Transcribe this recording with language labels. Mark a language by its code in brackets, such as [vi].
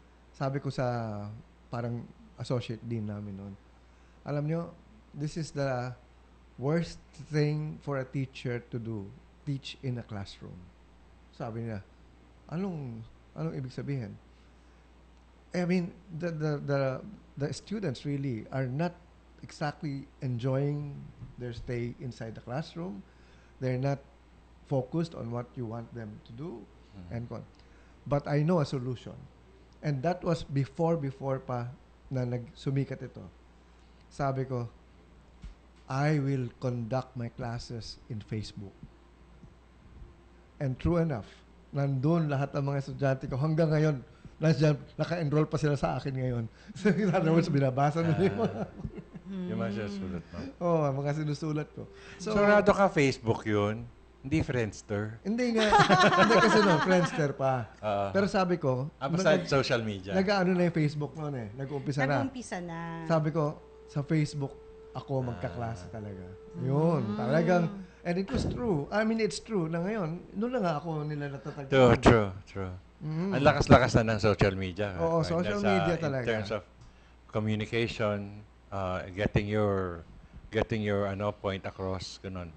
[tl] Sabi ko sa parang associate dean namin noon, alam nyo, [en] this is the worst thing for a teacher to do, teach in a classroom. [tl] Sabi niya, anong ibig sabihin? [en] I mean, the students really are not exactly enjoying their stay inside the classroom. They're not focused on what you want them to do, and so on. But I know a solution. And that was before [tl] pa na nagsumikat ito. Sabi ko, [en] I will conduct my classes in Facebook. And true enough, [tl] nandun lahat ng mga estudyante ko. Hanggang ngayon, naka-enroll pa sila sa akin ngayon. [en] So, in other words, [tl] binabasa nila yung mga... Yung mga sinusulat mo. Oo, mga sinusulat ko. So, rado ka Facebook yun? Hindi Friendster? Hindi nga. Hindi kasi Friendster pa. Pero sabi ko... [en] Besides social media? [tl] Nag-ano na yung Facebook noon eh. Nag-uumpisa na. Nag-umpisa na. Sabi ko, sa Facebook, ako magkaklase talaga. Yun, talagang... [en] And it was true. I mean, it's true [tl] na ngayon, noon na nga ako nila natatagpuan. [en] True. [tl] Ang lakas-lakas na ng social media. Oo, social media talaga. [en] In terms of communication, getting your point across, [tl] ganun.